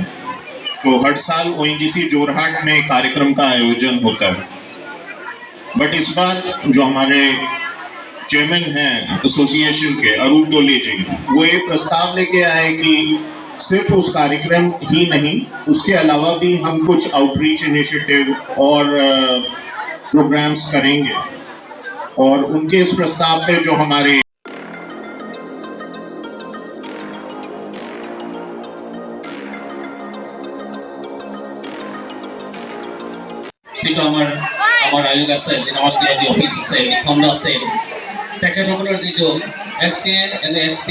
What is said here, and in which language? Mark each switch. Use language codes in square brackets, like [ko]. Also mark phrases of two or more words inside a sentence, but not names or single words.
[hi] तो हर साल ONGC जोरहाट में कार्यक्रम का आयोजन होता है, बट इस बार जो हमारे चेयरमैन हैं एसोसिएशन के अरूप डोले जी, वो एक प्रस्ताव लेके आए कि सिर्फ उस कार्यक्रम ही नहीं, उसके अलावा भी हम कुछ [en] outreach initiative [hi] और प्रोग्राम्स करेंगे। और उनके इस प्रस्ताव पे जो हमारे [as] আমাৰ আয়োগ আছে, জিনামাস্তিৰ যি অফিচ আছে, যি খণ্ড আছে, তেখেতসকলৰ যিটো SC/ST